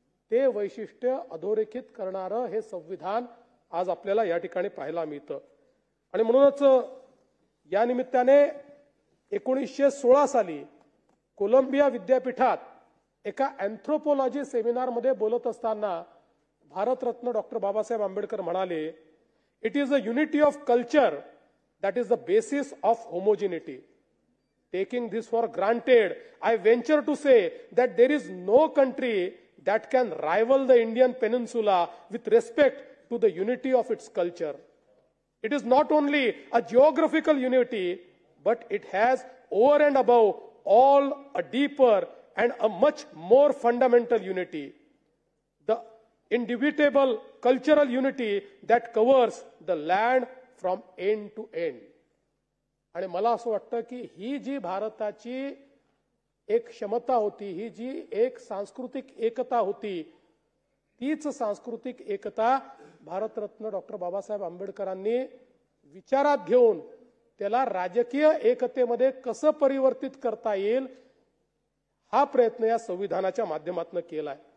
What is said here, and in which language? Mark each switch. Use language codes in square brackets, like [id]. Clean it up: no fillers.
[mr] ते वैशिष्ट्य अधोरेखित करणारं हे संविधान आज आपल्याला या ठिकाणी पाहायला मिळतं आणि म्हणूनच या निमित्ताने 1916 साली कोलंबिया विद्यापीठात एका अँथ्रोपॉलॉजी सेमिनारमध्ये बोलत असताना भारतरत्न डॉक्टर बाबासाहेब आंबेडकर म्हणाले, [en] It is a unity of culture that is the basis of homogeneity. Taking this for granted, I venture to say that there is no country that can rival the Indian peninsula with respect to the unity of its culture. It is not only a geographical unity, but it has over and above all a deeper and a much more fundamental unity. The indubitable cultural unity that covers the land from end to end. [mr] आणि मला असं वाटतं की ही जी भारताची एक क्षमता होती, ही जी एक सांस्कृतिक एकता होती, तीच सांस्कृतिक एकता भारतरत्न डॉक्टर बाबासाहेब आंबेडकरांनी विचारात घेऊन त्याला राजकीय एकतेमध्ये कसं परिवर्तित करता येईल हा प्रयत्न या संविधानाच्या माध्यमातून केलाय.